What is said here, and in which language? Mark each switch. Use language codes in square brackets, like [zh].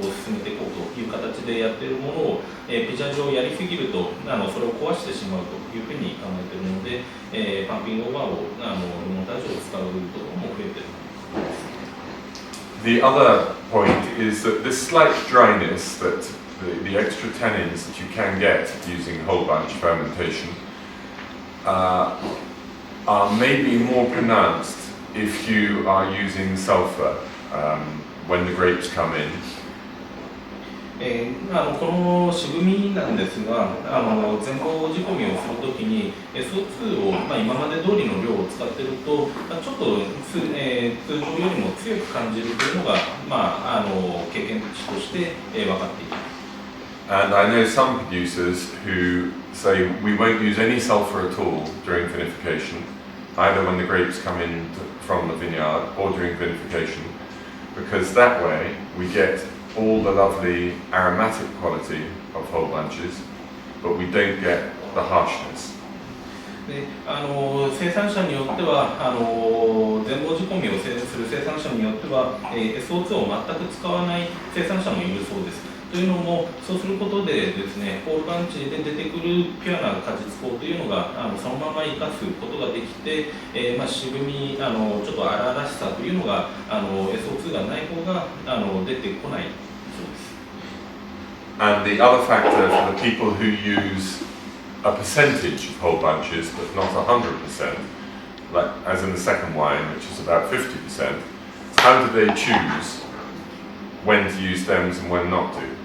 [ja] 進めていこうという形でやっているものを、ピジャージュをやりすぎるとそれを壊してしまうというふうに考えているので、パンピングオーバーをルモンタージュを使うところも増えている。 [en] The other point is that this slight dryness that the extra tannins that you can get using whole bunch fermentation are maybe more pronounced if you are using sulfur when the grapes come in. [ja] この渋みなんですが、全貌仕込みをするときに SO2 を、今まで通りの量を使っていると、ちょっと通常よりも強く感じるというのが、経験値として分かっています。 [en] And I know some producers who say we won't use any sulfur at all during vinification, either when the grapes come in from the vineyard or during vinification, because that way we get all the lovely aromatic quality of whole bunches, but we don't get the harshness. [ja] で生産者によっては全貌仕込みをする生産者によっては、SO2 を全く使わない生産者もいるそうです。というのも、そうすることでですね、ホールバンチで出てくるピュアな果実香というのがそのまま生かすことができて、渋みちょっと荒々しさというのがSO2 がない方が出てこないそうです。 [en] And the other factor for the people who use a percentage of whole bunches, but not 100%, like as in the second wine, which is about 50%, how do they choose when to use stems and when not to?